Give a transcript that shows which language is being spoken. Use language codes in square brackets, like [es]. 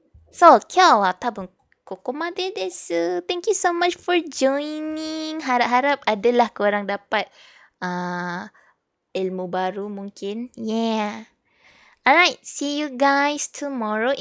[ja] So, 今日は多分ここまでです。 [en] Thank you so much for joining. [ms] Harap-harap adalah korang dapat ilmu baru mungkin. [en] Yeah. Alright, see you guys tomorrow.